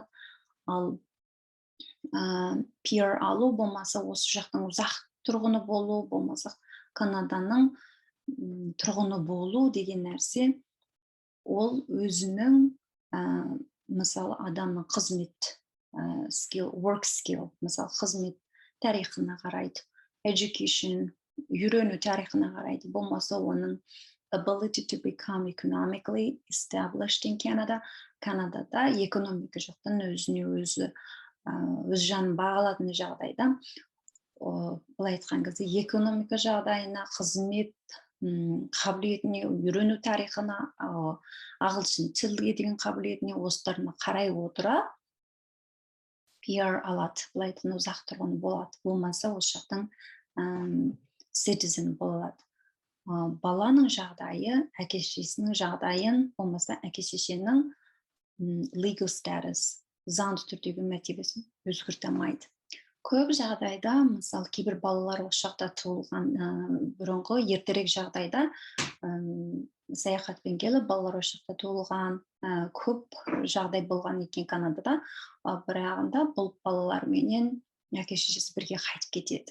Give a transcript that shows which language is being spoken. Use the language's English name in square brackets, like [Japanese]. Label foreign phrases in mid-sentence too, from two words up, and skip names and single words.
[Kazakh] Ал PR алу болмаса, осы жақтың ұзақ тұрғыны болу, болмаса Канаданың тұрғыны болу деген нәрсе, ол өзінің, мысалы, адамның қызмет skill, [English] work skill, [Kazakh] мысалы, қызмет тарихына қарайды, education, үйрену тарихына қарайды, болмаса оның [English] ability to become economically established in Canada, [Kazakh] Канадада экономика жақтан өзіне өзі өз жанын бағалатын жағдайда, былай айтқан кезде, экономика жағдайына, қызмет қабілетіне, үйрену тарихына, ағылшын тілге деген қабілетіне, осыларына қарай отыра PR алады, былай айтқан ұзақ тұрғыны болады, болмаса осы жақтың citizen болады. Баланың жағдайы, әке-шешесінің жағдайын, болмаса әке-шешенің [English] legal status, [Kazakh] заңды түрдегі мәртебесін өзгерте алмайды. Көп жағдайда, мысалы, кейбір балалар осы жақта туылған бұрынғы ертерек жағдайда саяхатпен келіп, балалар осы жақта туылған, көп жағдай болған екен Канадада, бірағында бұл балаларменен әке-шешесі бірге қайтып кетеді.